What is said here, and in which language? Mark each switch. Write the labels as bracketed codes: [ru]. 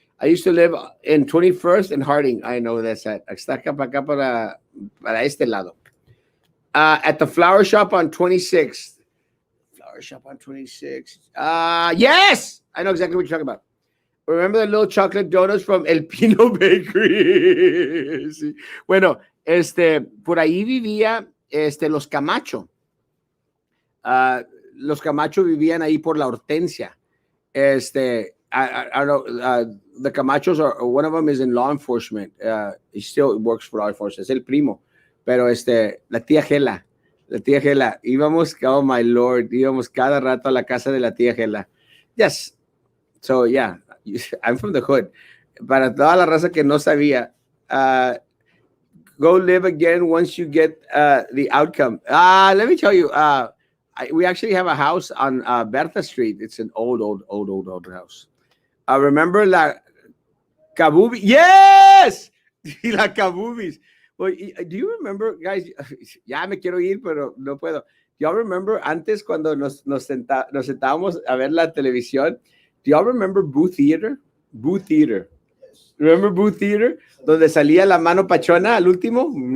[en] I used to live in 21st and Harding. I know that's at. [es] Está acá para este lado. [en] At the flower shop on 26th. Shop on 26. Yes! I know exactly what you're talking about. Remember the little chocolate donuts from El Pino Bakery? Sí. [es] Bueno, por ahí vivía los Camacho. Los Camacho vivían ahí por la Hortensia. [en] I don't know. The Camachos one of them is in law enforcement. He still works for law enforcement. [es] Es el primo. Pero la tía Gela. La tía Gela, íbamos, [en] oh my Lord, [es] íbamos cada rato a la casa de la tía Gela. [en] Yes. So, yeah, I'm from the hood. [es] Para toda la raza que no sabía, [en] go live again once you get the outcome. Let me tell you, we actually have a house on Bertha Street. It's an old house. Remember la Kabubi? Yes! La Kabubis. Well, do you remember, guys? [es] Ya me quiero ir, pero no puedo. [en] Do y'all remember antes cuando nos sentábamos a ver la televisión? Do y'all remember Boo Theater? Boo Theater. Remember Boo Theater? [es] Donde salía la mano pachona al último.